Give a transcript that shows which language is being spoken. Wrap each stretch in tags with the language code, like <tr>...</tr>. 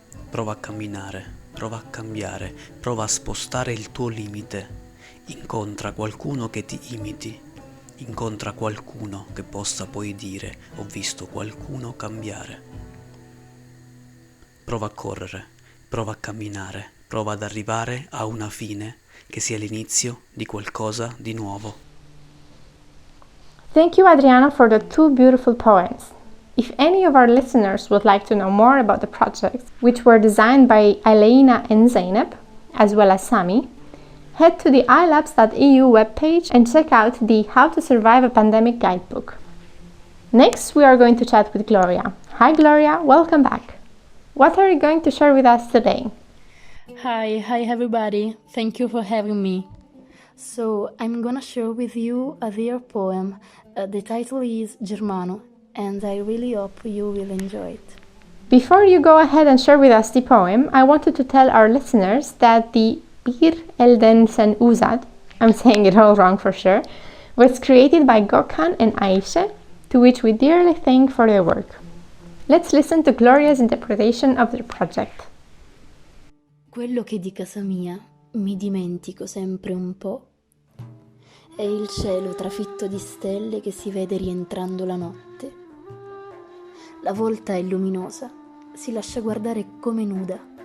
<it>Prova a camminare, prova a cambiare, prova a spostare il tuo limite, incontra qualcuno che ti imiti, incontra qualcuno che possa poi dire ho visto qualcuno cambiare. Prova a correre, prova a camminare, prova ad arrivare a una fine che sia l'inizio di qualcosa di nuovo.</it> <en>Thank you, Adriano, for the two beautiful poems. If any of our listeners would like to know more about the projects, which were designed by Elena and Zainab, as well as Sami, head to the ilabs.eu webpage and check out the How to Survive a Pandemic guidebook. Next, we are going to chat with Gloria. Hi, Gloria, welcome back. What are you going to share with us today? Hi everybody, thank you for having me. So, I'm gonna share with you a dear poem. The title is Germano, and I really hope you will enjoy it. Before you go ahead and share with us the poem, I wanted to tell our listeners that the Bir Eldensen uzat, I'm saying it all wrong for sure, was created by Gökhan and Ayşe, to which we dearly thank for their work. Let's listen to Gloria's interpretation of their project.</en> <it>Quello che di casa mia mi dimentico sempre un po' è il cielo trafitto di stelle che si vede rientrando la notte. La volta è luminosa, si lascia guardare come nuda.</it>